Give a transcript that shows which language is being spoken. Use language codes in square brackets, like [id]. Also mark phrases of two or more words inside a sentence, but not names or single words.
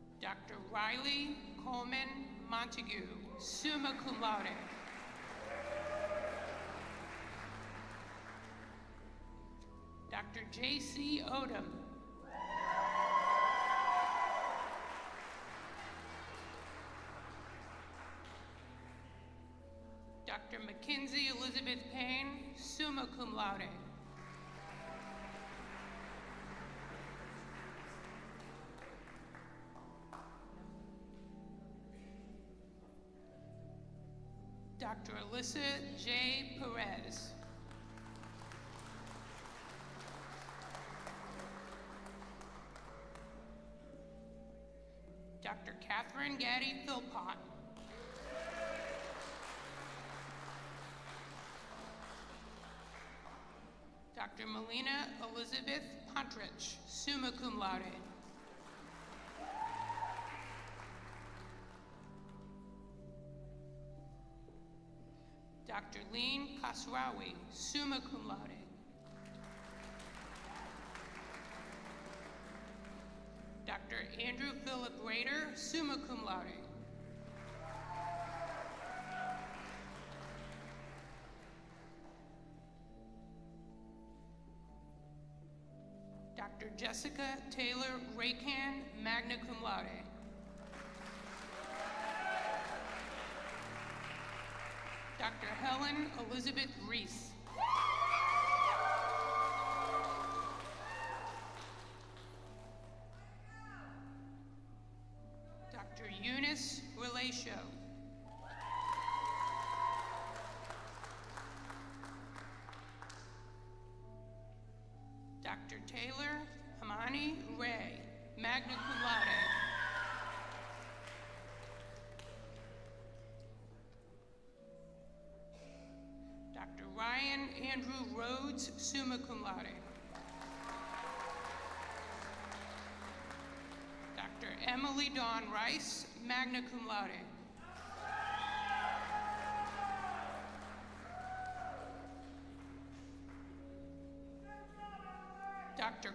[en] Dr. Riley Coleman Montague, [la] summa cum laude. [en] Dr. J.C. Odom. Dr. Mackenzie Elizabeth Payne, [la] summa cum laude. [en] Dr. Alyssa J. Perez. Dr. Catherine Gaddy Philpott. Dr. Melina Elizabeth Pontrich, [la] summa cum laude. [en] Dr. Lean Kasrawi, [la] summa cum laude. [en] Dr. Andrew Philip Rader, [la] summa cum laude. [en] Dr. Jessica Taylor Raycan, [la] magna cum laude. [en] Dr. Helen Elizabeth Reese. Dr. Eunice Relatio. Dr. Taylor Hamani Ray, [la] magna cum laude. [en] Dr. Ryan Andrew Rhodes, [la] summa cum laude. [en] Dr. Emily Dawn Rice, [la] magna cum laude. Dr.